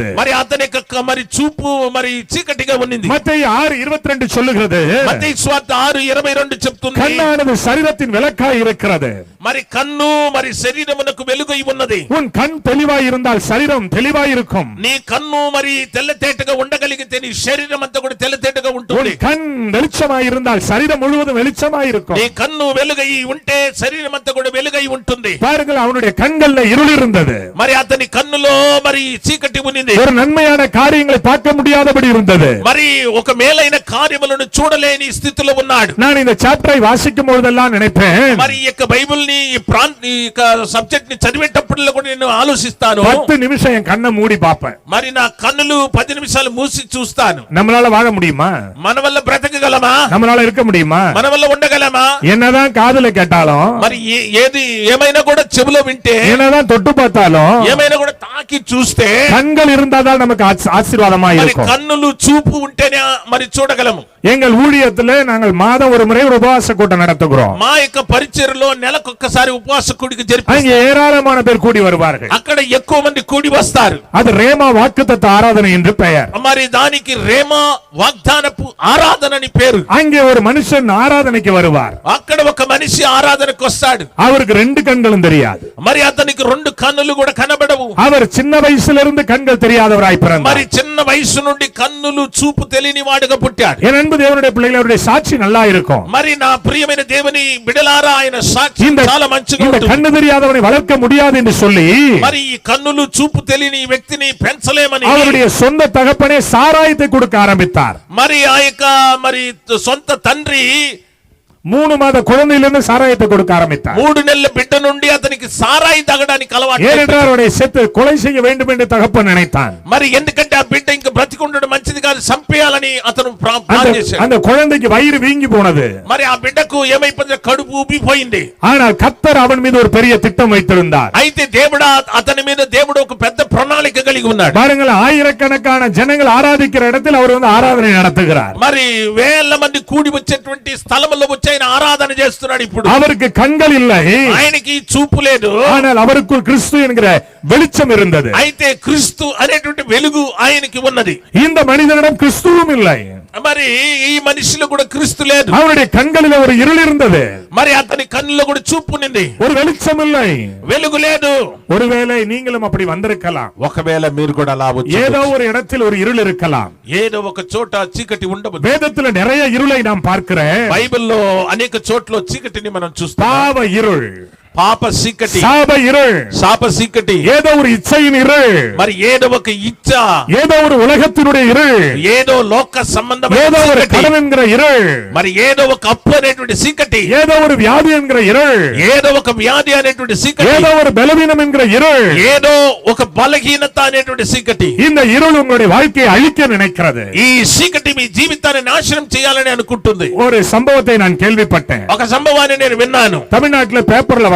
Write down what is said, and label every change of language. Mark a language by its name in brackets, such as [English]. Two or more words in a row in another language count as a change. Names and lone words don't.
[Telugu] మరి అతని యొక్క మరి చూపు మరి చీకటిగా ఉన్నింది. [Tamil] மத்தேயு 6:22 சொல்லுகிறது, [Telugu] మత్తయి సువార్త 6:22 చెప్తుంది, [Tamil] கண்ணானது சரீரத்தின் விளக்காய் இருக்கிறது. [Telugu] మరి కన్ను మరి శరీరమునకు వెలుగై ఉన్నది. [Tamil] உன் கண் தெளிவாய் இருந்தால் சரீரம் தெளிவாய் இருக்கும். [Telugu] నీ కన్ను మరి తెల్లతేటగా ఉండగలిగితే నీ శరీరం అంతా కూడా తెల్లతేటగా [Tamil] உன் [Telugu] ఉంటుంది. [Tamil] கண் வெளிச்சமாய் இருந்தால் சரீரம் முழுவதும் வெளிச்சமாய் இருக்கும். [Telugu] నీ కన్ను వెలుగై ఉంటే శరీరం అంతా కూడా వెలుగై ఉంటుంది. [Tamil] பாருங்கள், அவனுடைய கண்கள்ல இருள் இருந்தது. [Telugu] మరి అతని కన్నులో మరి చీకటి ఉన్నింది. [Tamil] ஒரு நன்மையான காரியங்களை பார்க்க முடியாதபடி இருந்தது. [Telugu] మరి ఒక మేలైన కార్యములను చూడలేని స్థితిలో ఉన్నాడు. [Tamil] நான் இந்த சாப்டரை வாசிக்கும் பொழுதெல்லாம் நினைப்பேன், [Telugu] మరి ఈ యొక్క బైబిల్ ని ఈ యొక్క సబ్జెక్ట్ ని చదివేటప్పుడు కూడా నేను ఆలోచిస్తాను. [Tamil] 10 நிமிஷம் என் கண்ணை மூடி பார்ப்பேன். [Telugu] మరి నా కన్నులు 10 నిమిషాలు మూసి చూస్తాను. [Tamil] நம்மளால வாழ முடியுமா? [Telugu] మన వల్ల బ్రతకగలమా? [Tamil] நம்மளால இருக்க முடியுமா? [Telugu] మన వల్ల ఉండగలమా? [Tamil] என்னதான் காதுல கேட்டாலும், [Telugu] మరి ఏది ఏమైనా కూడా చెవులో వింటే, [Tamil] என்னதான் தொட்டு பார்த்தாலும், [Telugu] ఏమైనా కూడా తాకి చూస్తే, [Tamil] கண்கள் இருந்தாதான் நமக்கு ஆசீர்வாதமா [Telugu] మరి [Tamil] இருக்கும். [Telugu] కన్నులు చూపు ఉంటేనే మరి చూడగలము. [Tamil] எங்கள் ஊழியத்துல நாங்கள் மாதம் ஒரு முறை ஒரு உபவாச கூட்டம் நடத்துகிறோம். [Telugu] మా యొక్క పరిచర్లో నెలకొక్కసారి ఉపవాస కూడిక [Tamil] அங்கே [Telugu] జరిపి [Tamil] ஏராளமான பேர் கூடி வருவார்கள். [Telugu] అక్కడ ఎక్కువ మంది కూడి వస్తారు. [Tamil] அது ரேமா வாக்குத்தத்த ஆராதனை என்று பெயர். [Telugu] మరి దానికి రేమా వాగ్దానపు ఆరాధన అని పేరు. [Tamil] அங்கே ஒரு மனுஷன் ஆராதனைக்கு வருவார். [Telugu] అక్కడ ఒక మనిషి ఆరాధనకు వస్తాడు. [Tamil] அவருக்கு 2 கண்களும் தெரியாது. [Telugu] మరి అతనికి 2 కన్నులు కూడా కనబడవు. [Tamil] அவர் சின்ன வயசுல இருந்து கண்கள் தெரியாதவராய் [Telugu] మరి [Tamil] பிறந்தார். [Telugu] చిన్న వయసు నుండి కన్నులు చూపు తెలియని వాడుగా పుట్టాడు. [Tamil] என் அன்பு தேவனுடைய பிள்ளைகள், அவருடைய சாட்சி நல்லா இருக்கும். [Telugu] మరి నా ప్రియమైన దేవుని బిడలారా, ఆయన సాక్షి [Tamil] இந்த [Telugu] చాలా మంచిగా [Tamil] இந்த [Telugu] ఉంటుంది. [Tamil] கண்ணு தெரியாதவனை வளர்க்க முடியாது என்று சொல்லி [Telugu] మరి ఈ కన్నులు చూపు తెలియని ఈ వ్యక్తిని పెంచలేమని [Tamil] அவருடைய சொந்த தகப்பனே சாராயத்தை கொடுக்க ஆரம்பித்தார். [Telugu] మరి ఆ యొక్క మరి సొంత తండ్రి [Tamil] 3 மாத குழந்தையிலிருந்து சாராயத்தை கொடுக்க ஆரம்பித்தார். [Telugu] 3 నెలల బిడ్డ నుండి అతనికి సారాయి తాగడానికి అలవాటు. [Tamil] ஏனென்றால் அவருடைய செத்து கொலை செய்ய வேண்டும் என்று தகப்பன் நினைத்தான். [Telugu] మరి ఎందుకంటే ఆ బిడ్డ ఇంకా బ్రతికుండడం మంచిది కాదు, చంపేయాలని అతను ప్లాన్ చేశాడు. [Tamil] அந்த குழந்தைக்கு வயிறு வீங்கி போனது. [Telugu] మరి ఆ బిడ్డకు ఏమైపోయింది, కడుపు ఉబ్బిపోయింది. [Tamil] ஆனால் கர்த்தர் அவன் மீது ஒரு பெரிய திட்டம் வைத்திருந்தார். [Telugu] అయితే అతని మీద దేవుడు ఒక పెద్ద ప్రణాళిక కలిగి ఉన్నాడు. [Tamil] பாருங்கள், ஆயிரக்கணக்கான ஜனங்கள் ஆராதிக்கிற இடத்தில் அவர் வந்து ஆராதனை நடத்துகிறார். [Telugu] మరి వేల మంది కూడి వచ్చేటువంటి స్థలంలో వచ్చి ఆయన ఆరాధన చేస్తున్నాడు. ఇప్పుడు [Tamil] அவருக்கு கண்கள் இல்லை, [Telugu] ఆయనకి చూపు లేదు, [Tamil] ஆனால் அவருக்குள் கிறிஸ்து என்கிற வெளிச்சம் இருந்தது. [Telugu] అయితే క్రీస్తు అనేటువంటి వెలుగు ఆయనకి ఉన్నది. [Tamil] இந்த மனிதனிடம் கிறிஸ்துவும் இல்லை. [Telugu] మరి ఈ మనిషిలో కూడా క్రీస్తు లేదు. [Tamil] அவருடைய கண்களில் ஒரு இருள் இருந்தது. [Telugu] మరి అతని కన్నులో కూడా చూపు ఉంది. [Tamil] ஒரு வெளிச்சம் இல்லை. [Telugu] వెలుగు లేదు. [Tamil] ஒருவேளை நீங்களும் அப்படி வந்திருக்கலாம். [Telugu] ఒకవేళ మీరు కూడా అలా వచ్చి [Tamil] ஏதோ ஒரு இடத்தில் ஒரு இருள் இருக்கலாம். [Telugu] ఏదో ఒక చోట చీకటి ఉండవచ్చు. [Tamil] வேதத்தில் நிறைய இருளை நாம் பார்க்கிறோம். [Telugu] బైబిల్లో అనేక చోట్ల చీకటిని మనం చూస్తాం. [Tamil] பாவ இருள், [Telugu] పాప చీకటి, [Tamil] சாப இருள், [Telugu] శాప చీకటి, [Tamil] ஏதோ ஒரு இச்சையின் இருள், [Telugu] మరి ఏదో ఒక ఇచ్చ, [Tamil] ஏதோ ஒரு உலகத்தினுடைய இருள், [Telugu] ఏదో లోక సంబంధమైన [Tamil] ஏதோ ஒரு [Telugu] చీకటి, [Tamil] கடன் என்கிற இருள், [Telugu] మరి ఏదో ఒక అప్పు అనేటువంటి చీకటి, [Tamil] ஏதோ ஒரு வியாதி என்கிற இருள், [Telugu] ఏదో ఒక వ్యాధి అనేటువంటి చీకటి, [Tamil] ஏதோ ஒரு பலவீனம் என்கிற இருள், [Telugu] ఏదో ఒక బలహీనత అనేటువంటి చీకటి. [Tamil] இந்த இருள் உங்களுடைய வாழ்க்கையை அழிக்க நினைக்கிறது. [Telugu] ఈ చీకటి మీ జీవితాన్ని నాశనం చేయాలని అనుకుంటుంది. [Tamil] ஒரு சம்பவத்தை நான் கேள்விப்பட்டேன். [Telugu] ఒక సంభవాన్ని నేను విన్నాను. [Tamil] தமிழ்நாட்டுல பேப்பர்ல வந்தது.